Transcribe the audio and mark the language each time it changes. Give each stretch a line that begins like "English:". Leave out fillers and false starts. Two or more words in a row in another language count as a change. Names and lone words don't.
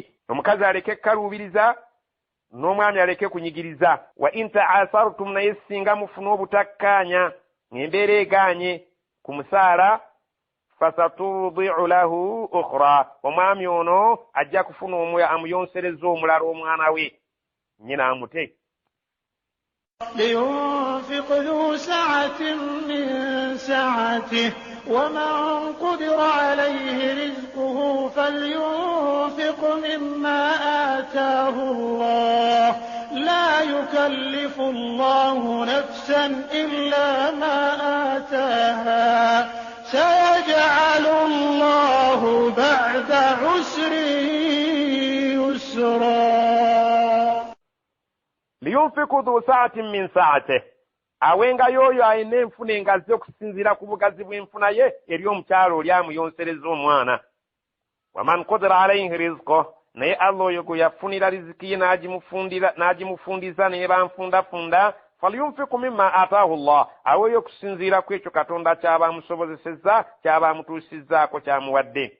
Ganda: Omukazi aleke kkaluubiriza, n'omwami aleke kunyigiriza.
Arabic: وإن تعاسرتم,
Ganda: naye singa mufuna obutakkaanya ng'embeera egaanye ku musaala,
Arabic: فسترضع له أخرى,
Ganda: omwami ono ajja kufuna amuyonsereza omulala omwana we, nnyina amute.
Arabic: لينفق ذو سعة من سعته ومن قدر عليه رزقه فلينفق مما آتاه الله لا يكلف الله نفسا إلا ما آتاها سيجعل الله بعد عسر يسرا. لينفق ذو سعة من سعته,
Ganda: awenga yoyo ayina enfuna engazi okusinziira ku bugazi bw'enfuna ye eri omukyalo oli amuyonsereza omwana.
Arabic: ومن قدر عليه رزقه,
Ganda: naye Allah oyo gwe yafunira riziki ye n'agimufundiza naye banfundafunda,
Arabic: فلينفق مما آتاه الله,
Ganda: aweeyo okusinziira ku ekyo Katonda ky'aba amusobozesezza, ky'aba amutuusizzaako, ky'amuwadde.